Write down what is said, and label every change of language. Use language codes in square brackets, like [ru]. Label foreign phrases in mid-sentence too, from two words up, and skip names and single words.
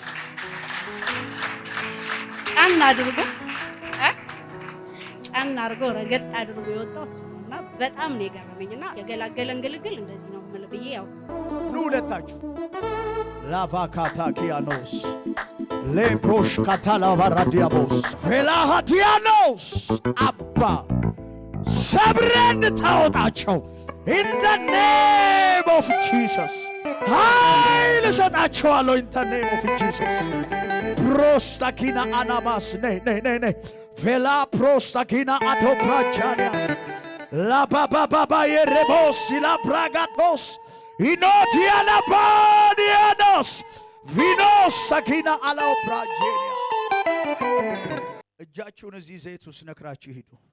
[am] ጫና አድርጎ ረገጥ አድርጎ የወጣው እሱ ነውና በጣም ነው የገረመኝና የገላገለን ግልግል እንደዚህ ነው ማለት ብዬ ያው ኑ ሁለታችሁ ላቫካታኪያኖስ ሌፕሮሽ ካታላቫራዲያቦስ ፌላሃዲያኖስ አባ ሰብረን ታወጣቸው [en] in the name of Jesus [am] ኃይል እሰጣቸዋለሁ [en] in the name of Jesus ፕሮስታኪና አናማስ ነይ ፌላ ፕሮስታኪና አቶፕራቻኒያስ ላባባባባ የሬቦስ ላፕራጋቶስ ኢኖቲያላባዲያኖስ ቪኖስ ሳኪና አላፕራጄኒያስ [am] እጃችሁን እዚህ ዘይት ውስጥ ነክራችሁ ሂዱ።